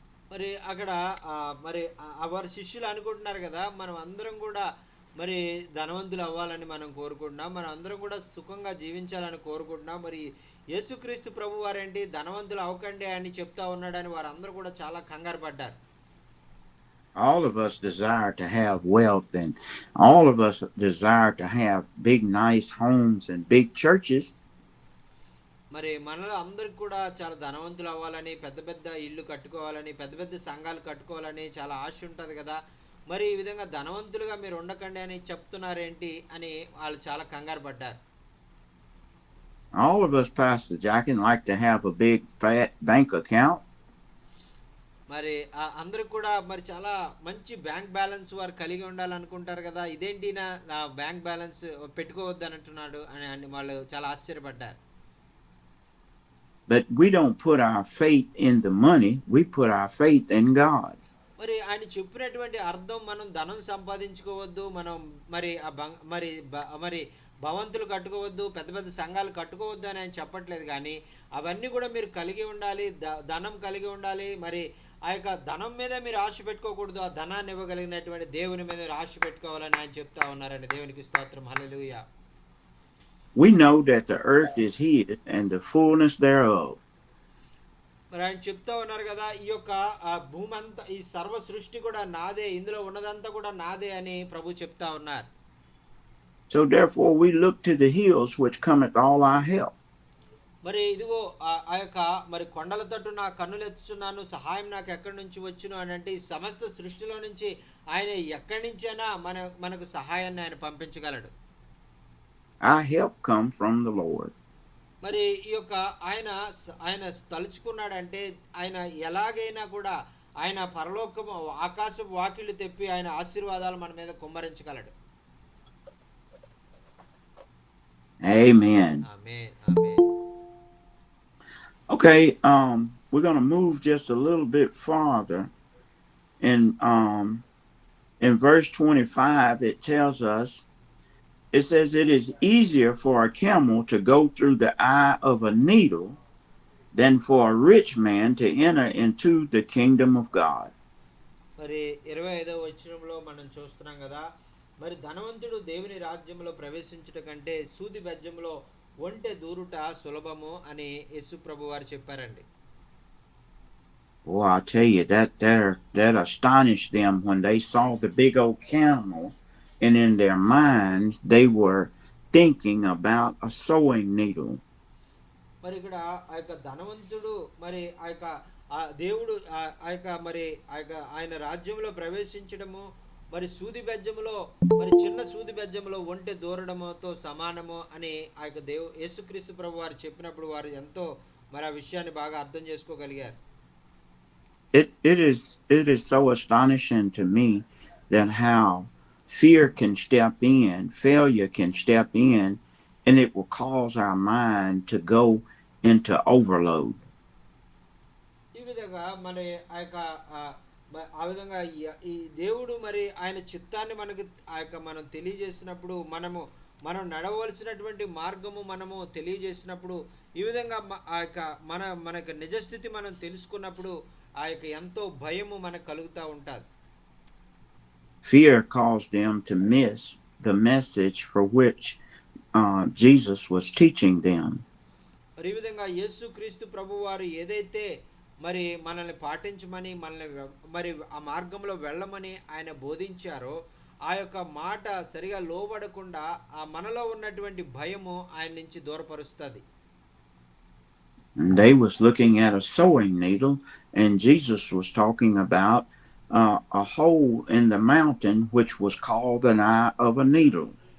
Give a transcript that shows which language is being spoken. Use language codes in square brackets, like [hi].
[te] మరి అక్కడ మరి వారి శిష్యులు అనుకుంటున్నారు కదా, మనం అందరం కూడా మరి ధనవంతులు అవ్వాలని మనం కోరుకుంటున్నాం, మనం అందరం కూడా సుఖంగా జీవించాలని కోరుకుంటున్నాం. మరి యేసుక్రీస్తు ప్రభు వారేంటి ధనవంతులు అవ్వకండి అని చెప్తా ఉన్నాడని వారందరూ కూడా చాలా కంగారు పడ్డారు. [en] All of us desire to have wealth, and all of us desire to have big nice homes and big churches. [te] మరి మనలో అందరికి కూడా చాలా ధనవంతులు అవ్వాలని, పెద్ద పెద్ద ఇళ్ళు కట్టుకోవాలని, పెద్ద పెద్ద సంఘాలు కట్టుకోవాలని చాలా ఆశ ఉంటుంది కదా. మరి ఈ విధంగా ధనవంతులుగా మీరు ఉండకండి అని చెప్తున్నారేంటి అని వాళ్ళు చాలా కంగారు పడ్డారు. [en] All of us, Pastor Jackin, like to have a big fat bank account. [te] మరి అందరూ కూడా మరి చాలా మంచి బ్యాంక్ బ్యాలెన్స్ వారు కలిగి ఉండాలనుకుంటారు కదా, ఇదేంటి నా బ్యాంక్ బ్యాలెన్స్ పెట్టుకోవద్దు అని అంటున్నాడు అని వాళ్ళు చాలా ఆశ్చర్యపడ్డారు. [en] But we don't put our faith in the money, we put our faith in God. [te] మరి ఆయన చెప్పినటువంటి అర్థం మనం ధనం సంపాదించుకోవద్దు, మనం మరి మరి భవంతులు కట్టుకోవద్దు, పెద్ద పెద్ద సంఘాలు కట్టుకోవద్దు అని ఆయన చెప్పట్లేదు. కానీ అవన్నీ కూడా మీరు కలిగి ఉండాలి, ధనం కలిగి ఉండాలి. మరి ఆ యొక్క ధనం మీద మీరు ఆశ పెట్టుకోకూడదు, ఆ ధనాన్ని ఇవ్వగలిగినటువంటి దేవుని మీద మీరు ఆశ పెట్టుకోవాలని ఆయన చెప్తా ఉన్నారండి. దేవునికి స్తోత్రం, హల్లెలూయా. [en] We know that the earth is his and the fullness thereof. [te] మరి ఆయన చెప్తా ఉన్నారు కదా, ఈ యొక్క భూమి అంతా, ఈ సర్వ సృష్టి కూడా నాదే, ఇందులో ఉన్నదంతా కూడా నాదే అని ప్రభు చెప్తా ఉన్నారు. [en] So therefore we look to the hills which cometh all our help. [te] మరి ఇదిగో ఆ యొక్క మరి కొండల తట్టు నా కన్నులు ఎత్తుచున్నాను, సహాయం నాకు ఎక్కడి నుంచి వచ్చును అని అంటే ఈ సమస్త సృష్టిలో నుంచి ఆయన ఎక్కడి నుంచైనా మనకు సహాయాన్ని ఆయన పంపించగలడు. [en] Our help come from the Lord. [te] మరి ఈ యొక్క ఆయన తలుచుకున్నాడంటే ఆయన ఎలాగైనా కూడా ఆయన పరలోకము ఆకాశపు వాకిళ్ళు తెప్పి ఆయన ఆశీర్వాదాలు మన మీద కుమ్మరించగలడు. [en] Amen. [te] Amen, amen. [en] Okay, we're going to move just a little bit farther. In verse 25 it tells us, it says, it is easier for a camel to go through the eye of a needle than for a rich man to enter into the kingdom of God. [te] మరి 25వ వచనంలో మనం చూస్తున్నాం కదా, మరి ధనవంతుడు దేవుని రాజ్యంలో ప్రవేశించుట కంటే సూది బెజ్జంలో ఒంటె దూరుట సులభము అని యేసు ప్రభు వారు చెప్పారండి. [en] Boy, I tell you, that astonished them when they saw the big old camel, and in their minds they were thinking about a sewing needle. [te] మరి ఇక్కడ ఆ యొక్క ధనవంతుడు మరి ఆ యొక్క దేవుడు ఆ యొక్క మరి ఆ యొక్క ఆయన రాజ్యంలో ప్రవేశించడము మరి సూది బెజ్జములో, మరి చిన్న సూది బెజ్జములో ఒంటె దూరడముతో సమానము అని ఆ యొక్క యేసుక్రీస్తు ప్రభు వారు చెప్పినప్పుడు వారు ఎంతో మరి ఆ విషయాన్ని బాగా అర్థం చేసుకోగలిగారు. [en] It is so astonishing to me that how fear can step in, failure can step in, and it will cause our mind to go into overload. [te] ఈ విధంగా మరి ఆ యొక్క ఆ విధంగా ఈ దేవుడు మరి ఆయన చిత్తాన్ని మనకు మనం తెలియజేసినప్పుడు మనం నడవలసినటువంటి మార్గము మనము తెలియజేసినప్పుడు ఈ విధంగా మనకు నిజస్థితి మనం తెలుసుకున్నప్పుడు ఎంతో భయము మనకు కలుగుతూ ఉంటుంది. [en] Fear caused them to miss the message for which Jesus was teaching them. [te] మరి ఈ విధంగా యేసుక్రీస్తు ప్రభు వారు ఏదైతే మరి మనల్ని పాటించమని మరి ఆ మార్గంలో వెళ్ళమని ఆయన బోధించారో ఆ యొక్క మాట సరిగా లోబడకుండా ఆ మనలో ఉన్నటువంటి భయము ఆయన నుంచి దూరపరుస్తుంది. [en] They was looking at a sewing needle, and Jesus was talking about a hole in the mountain which was called an eye of a needle.